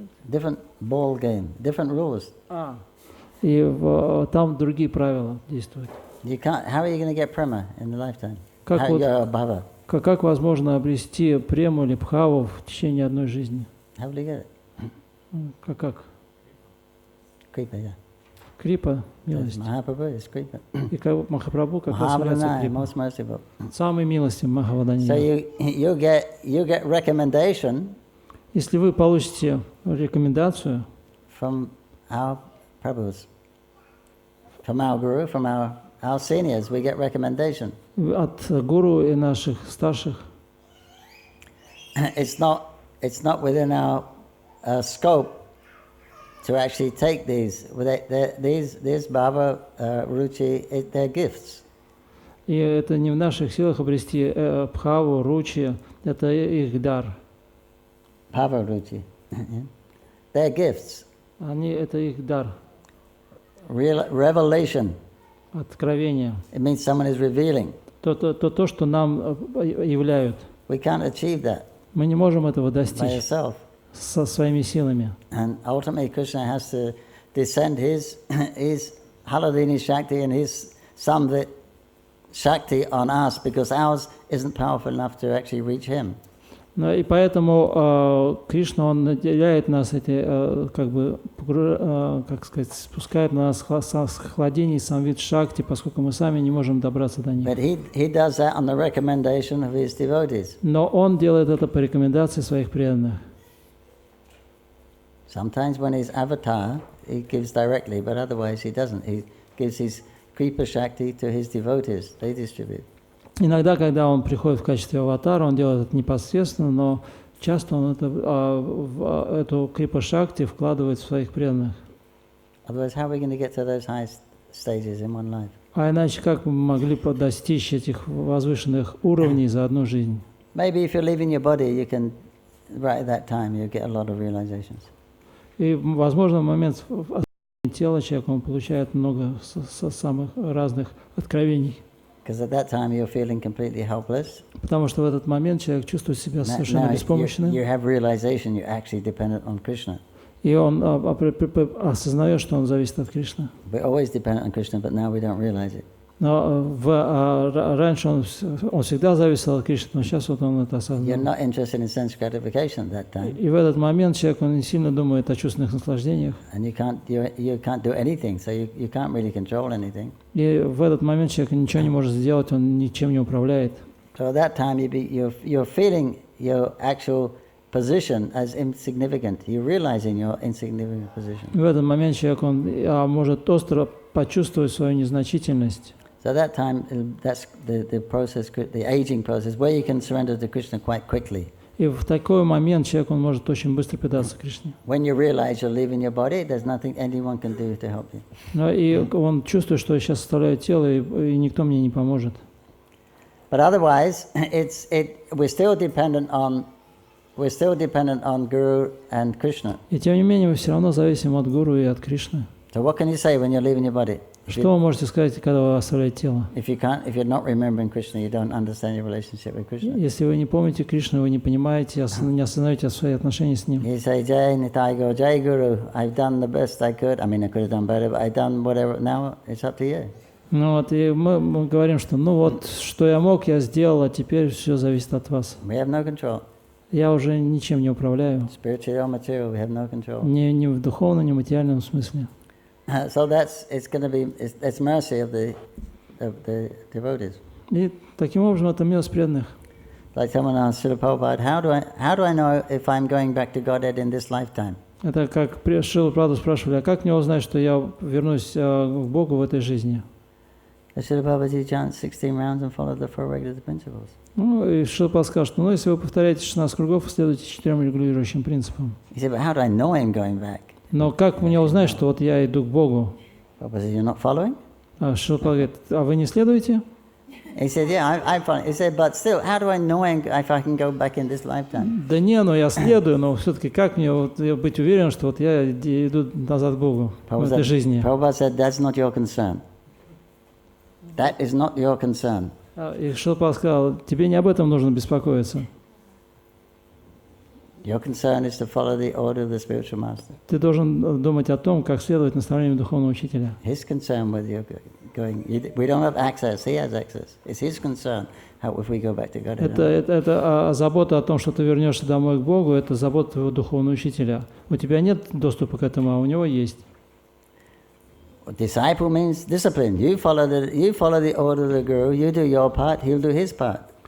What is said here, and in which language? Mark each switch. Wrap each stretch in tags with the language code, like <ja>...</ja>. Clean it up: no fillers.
<en>Different ball game, different rules.</en> <ru>И там другие правила действуют.</ru> <en>You can't. How are you going to get prema in the lifetime?</en> <ru>Как вот-</ru> <en>Bhava.</en> <ru>Как возможно обрести прему или бхаву в течение одной жизни?</ru> <en>How will you get it?</en> <ru>Как?</ru> <en>Kripa, yeah.</en> <ru>Крипа,</ru> <en>Yes, Mahaprabhu is Kripa.</en> <ru>И Махапрабху как раз является</ru> <en>Mahavadana,</en> <ru>крипа.</ru> <en>most merciful.</en> <ru>Самый милостивый</ru> <en>So</en> <ru>Махаваданья.</ru> <en>you get recommendation</en> <ru>Если вы получите рекомендацию</ru> <en>from our Prabhus, from our Guru, from our seniors, we get recommendation.</en> <ru>от гуру и наших старших,</ru> <en>It's not within our scope to actually take these. These Bhava, Ruchi, they're gifts.</en> <ru>и это не в наших силах обрести бхаву, ручи, это их дар.</ru> <en>Bhava, Ruchi. They're gifts.</en> <ru>Это их дар,</ru> <en>Real revelation.</en> <ru>откровение.</ru> <en>It means someone is revealing.</en> <ru>То, что нам являют.</ru> <en>We can't achieve that</en> <ru>Мы не можем этого</ru> <en>by</en> <ru>достичь</ru> <en>yourself.</en> <ru>со своими силами.</ru> <en>And ultimately, Krishna has to descend his Haladini Shakti and his Samvit Shakti on us, because ours isn't powerful enough to actually reach him.</en> <ru>И поэтому Кришна, он наделяет нас спускает на нас хладение и самвид шакти, поскольку мы сами не можем добраться до них.</ru> <en>But he does that on the recommendation of his devotees.</en> <ru>Но он делает это по рекомендации своих преданных.</ru> <en>Sometimes when he's avatar, he gives directly, but otherwise he doesn't. He gives his Kripa Shakti to his devotees. They distribute.</en> <ru>Иногда, когда он приходит в качестве аватара, он делает это непосредственно, но часто он эту крипа шакти вкладывает в своих преданных.</ru> <en>Otherwise, how are we going to get to those high stages in one life?</en> <ru>А иначе как мы могли достичь этих возвышенных уровней за одну жизнь?</ru> <en>Maybe if you're leaving your body, you can, right at that time, you'll get a lot of realizations.</en> <ru>И, возможно, в момент тела человека он получает много самых разных откровений.</ru> <en>Because at that time you're feeling completely helpless.</en> <ru>Потому что в этот момент человек чувствует себя совершенно</ru> <en>Now</en> <ru>беспомощным.</ru> <en>you have realization you're actually dependent on Krishna.</en> <ru>И он осознает, что он зависит от Кришны.</ru> <en>We're always dependent on Krishna, but now we don't realize it.</en> <ru>Но раньше он всегда зависел от Кришны, но сейчас вот он это</ru> <en>You're</en> <ru>осознал.</ru> <en>not interested in sense gratification at that time.</en> <ru>И в этот момент человек он не сильно думает о чувственных наслаждениях.</ru> <en>And you can't do anything, so you can't really control anything.</en> <ru>И в этот момент человек ничего не может сделать, он ничем не управляет.</ru> <en>So at that time you're feeling your actual position as insignificant. You're realizing your insignificant position.</en> <ru>В этот момент человек, он может остро почувствовать свою незначительность.</ru> <en>So at that time, that's the process, the aging process, where you can surrender to Krishna quite quickly.</en> <ru>И в такой момент человек, он может очень быстро предаться Кришне.</ru> <en>When you realize you're leaving your body, there's nothing anyone can do to help you.</en> <ru>Но и он чувствует, что я сейчас оставляю тело, и никто мне не поможет.</ru> <en>But otherwise, we're still dependent on Guru and Krishna.</en> <ru>И тем не менее, мы все равно зависим от Гуру и от Кришны.</ru> <en>So what can you say when you're leaving your body?</en> <ru>Что вы можете сказать, когда вы оставляете тело?</ru> <en>If you're not remembering Krishna, you don't understand your relationship with Krishna.</en> <ru>Если вы не помните Кришну, вы не понимаете, не осознаете свои отношения с Ним.</ru> <en>You say, Jai Nitai Gaur, Jai Guru, I've done the best I could. I mean, I could have done better, but I've done whatever. Now it's up to you.</en> <ru>Ну вот, и мы говорим, что ну вот, что я мог, я сделал, а теперь все зависит от вас.</ru> <en>We have no control.</en> <ru>Я уже ничем не управляю.</ru> <en>Spiritual or material, we have no control.</en> <ru>Ни в духовном, ни в материальном смысле.</ru> <en>So it's mercy of the devotees.</en> <ru>И таким образом это милость преданных.</ru> <en>Like someone asked Srila Prabhupada, how do I know if I'm going back to Godhead in this lifetime?</en> <ru>Это как Шрила Прабхупаду спрашивали, а как мне узнать, что я вернусь к Богу в этой жизни?</ru> <en>Srila Prabhupada chant 16 rounds and follow the 4 regulative principles.</en> <ru>Ну, и Шрила Прабхупада сказал, что ну, если вы повторяете 16 кругов, следуйте 4 регулирующим принципам.</ru> <en>He said, but how do I know I'm going back?</en> <ru>Но как мне узнать, что вот я иду к Богу?</ru> <en>Prabhupada said, you're not following?</en> <ru>А Шрила Прабхупада говорит, а вы не следуете?</ru> <en>He said, yeah, I'm following. He said, but still, how do I know if I can go back in this lifetime?</en> <ru>Да не, ну я следую, но все-таки как мне вот быть уверен, что вот я иду назад к Богу в этой жизни?</ru> <en>Prabhupada said, that's not your concern. That is not your concern.</en> <ru>И Шрила Прабхупада сказал, тебе не об этом нужно беспокоиться.</ru> <en>Your concern is to follow the order of the spiritual master.</en> <ru>Ты должен думать о том, как следовать наставлениям духовного учителя.</ru> <en>His concern with you going, we don't have access, he has access. It's his concern how if we go back to God.</en> <ru>Это забота о том, что ты вернешься домой к Богу, это забота твоего духовного учителя. У тебя нет доступа к этому, а у него есть.</ru> <en>Disciple means discipline. You follow the order of the Guru, you do your part, he'll do his part.</en>